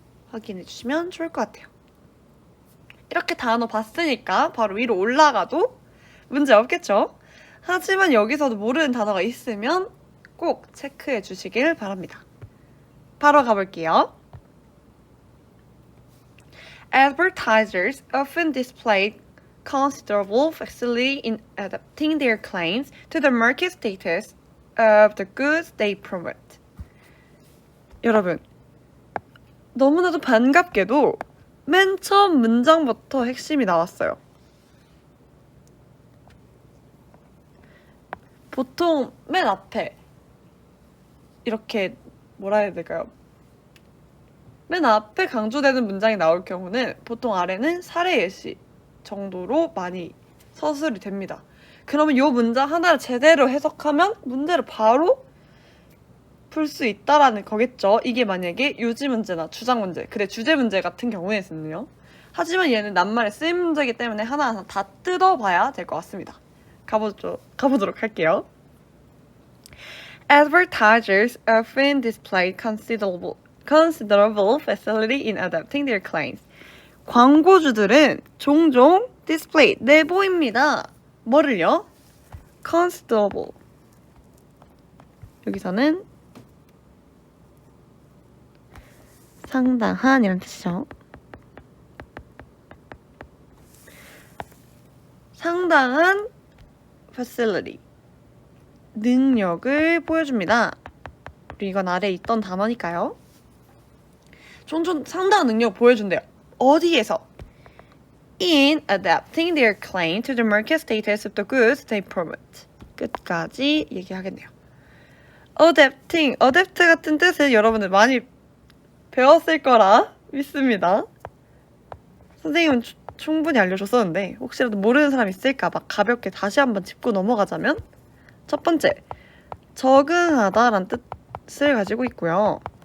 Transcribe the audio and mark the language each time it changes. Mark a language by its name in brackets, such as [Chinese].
[Korean] 확인해 주시면 좋을 것 같아요. 이렇게 단어 봤으니까 바로 위로 올라가도 문제 없겠죠? 하지만 여기서도 모르는 단어가 있으면 꼭 체크해 주시길 바랍니다. 바로 가볼게요. [English] Advertisers often display considerable facility in adapting their claims to the market status of the goods they promote. [Korean] 여러분, 너무나도 반갑게도 맨 처음 문장부터 핵심이 나왔어요. 보통 맨 앞에 이렇게 뭐라 해야 될까요? 맨 앞에 강조되는 문장이 나올 경우는 보통 아래는 사례 예시 정도로 많이 서술이 됩니다. 그러면 이 문장 하나를 제대로 해석하면 문제를 바로 풀 수 있다라는 거겠죠. 이게 만약에 유지 문제나 주장 문제, 그래 주제 문제 같은 경우에는요. 하지만 얘는 낱말의 쓰임 문제이기 때문에 하나하나 다 뜯어봐야 될 것 같습니다. 가보도록 할게요. [English] Advertisers often display considerable facility in adapting their claims. [Korean] 광고주들은 종종 display, 내보입니다. 뭐를요? considerable. 여기서는 상당한 이런 뜻이죠. 상당한 facility, 능력을 보여줍니다. 우리 이건 아래에 있던 단어니까요. 종종 상당한 능력 보여준대요. 어디에서? [English] In adapting their claim to the market status of the goods they promote. [Korean] 끝까지 얘기하겠네요. adapting, adapt 같은 뜻을 여러분들 많이 배웠을 거라 믿습니다. 선생님은 충분히 알려줬었는데 혹시라도 모르는 사람 있을까 봐 가볍게 다시 한번 짚고 넘어가자면 첫 번째, 적응하다라는 뜻을 가지고 있고요.